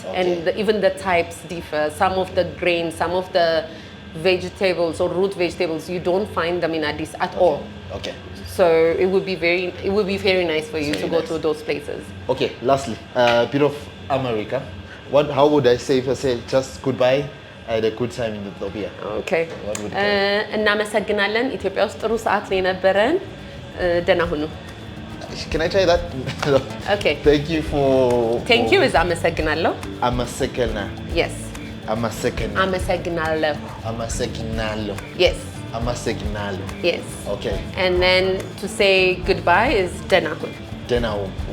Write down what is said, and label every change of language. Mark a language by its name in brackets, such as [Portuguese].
[English] And even the types differ. Some of the grains, some of the vegetables or root vegetables, you don't find them in Addis at all. Okay. So it would be very nice for you to go to those places. Okay, lastly, a bit of America. How would I say if I say just goodbye? I had a good time in Ethiopia. Okay. What would you say? [Amharic] እናመሰግናለን ኢትዮጵያ ውስጥ ጥሩ ሰዓት ነው የነበረን ደህና ሁኑ [English] Can I try that? Okay. Thank you for... Thank you is [Amharic] አመሰግናለሁ Amasekena. [English] Yes [Amharic] Amasekena. አመሰግናለሁ Amasekinalo. [English] Yes [Amharic] Amasekinalo. [English] Yes Okay. and then to say goodbye is [Amharic] ደህና ሁኑ Denahum.